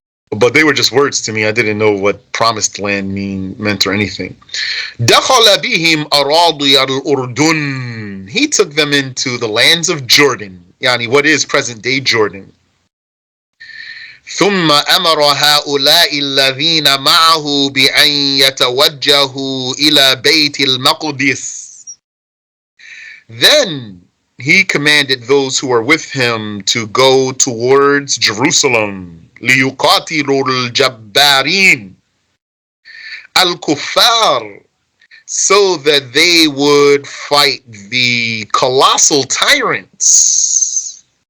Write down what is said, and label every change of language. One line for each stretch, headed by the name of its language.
English: But they were just words to me. I didn't know what promised land meant or anything.
Arabic: دَخَلَ بِهِمْ أَرَاضِيَ الْأُرْدُنِ,
English: he took them into the lands of Jordan, yani what is present day Jordan.
Arabic: ثم أمر هؤلاء الذين معه بأن يتوجهوا إلى بيت المقدس.
English: Then he commanded those who were with him to go towards Jerusalem.
Arabic: ليقاتلوا الجبارين الكفار,
English: so that they would fight the colossal tyrants.